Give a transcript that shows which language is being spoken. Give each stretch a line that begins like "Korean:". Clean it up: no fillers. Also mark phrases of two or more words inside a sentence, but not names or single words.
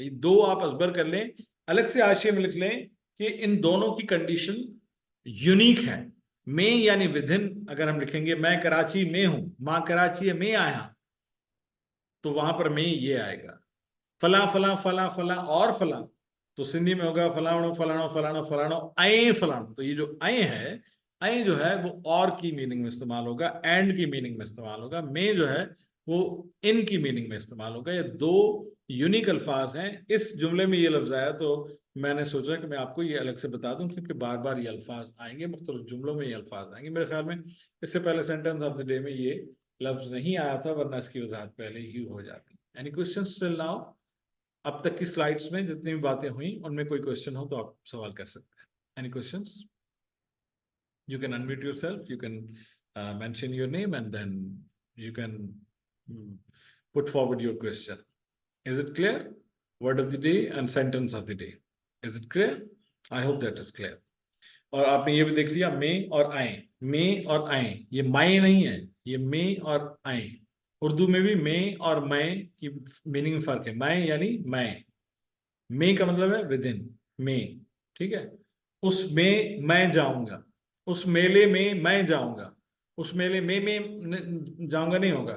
Urdu: یہ دو آپ ازبر کر لیں، الگ سے حاشیے میں لکھ لیں کہ ان دونوں کی کنڈیشن یونیک ہے. میں یعنی ودِن، اگر ہم لکھیں گے میں کراچی میں ہوں، ماں کراچی میں آیا، تو وہاں پر میں یہ آئے گا. فلاں فلاں فلاں فلاں اور فلاں، تو سندھی میں ہوگا
Sindhi: फलाणो फलाणो फलाणो फलाणो ऐ फलाणो।
Urdu: تو یہ جو اے ہے، اے جو ہے وہ اور کی مینِنگ میں استعمال ہوگا، اینڈ کی مینِنگ میں استعمال ہوگا. میں جو ہے وہ اِن کی مینِنگ میں استعمال ہوگا. یہ دو یونیک الفاظ ہیں. اس جملے میں یہ لفظ آیا تو میں نے سوچا کہ میں آپ کو یہ الگ سے بتا دوں، کیونکہ بار بار یہ الفاظ آئیں گے، مختلف جملوں میں یہ الفاظ آئیں گے. میرے خیال میں اس سے پہلے
English: sentence of the day
Urdu: میں یہ لفظ نہیں آیا تھا، ورنہ اس کی وضاحت پہلے ہی ہو جاتی.
English: Any questions till now?
Urdu: اب تک کی سلائیڈز میں جتنی بھی باتیں ہوئی ان میں کوئی کوئسچن ہو تو آپ سوال کر سکتے ہیں.
English: Any questions? You can unmute yourself, you can mention your name, and then you can put forward your question. Is it clear? Word of the day and sentence of the day. Is it clear? I hope that is clear.
Urdu: اور آپ نے یہ بھی دیکھ لیا میں اور اے، میں اور اے، یہ مائے نہیں ہے، یہ میں اور اے. اردو میں بھی میں اور میں کی مینِنگ میں فرق ہے. میں یعنی میں کا مطلب ہے
English: with in,
Urdu: میں، ٹھیک ہے. اس میں میں جاؤں گا، اس میلے میں میں جاؤں گا، اس میلے میں جاؤں گا نہیں ہوگا.